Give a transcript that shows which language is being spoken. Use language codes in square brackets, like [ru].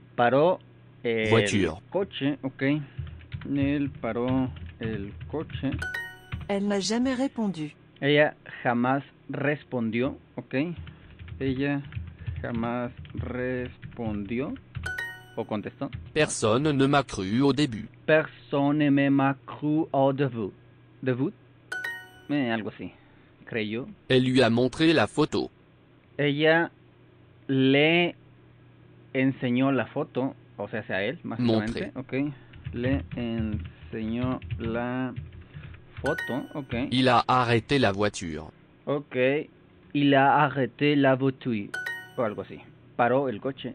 [es] Paró el [fr] Voiture. [es] coche, ok. Él paró el coche. [fr] Elle n'a jamais répondu. [es] Ella jamás respondió, ok. Ella jamás respondió o contestó. [fr] Personne ne m'a cru au début. Personne ne m'a cru au début. [es] ¿Debut? Algo así. Creyó. [fr] Elle lui a montré la photo. [es] Ella le enseñó la foto, o sea, a él, básicamente. Ok. Le enseñó la foto, ok. [fr] Il a arrêté la voiture. [es] Ok. [fr] Il a arrêté la voiture. [es] O algo así. Paró el coche.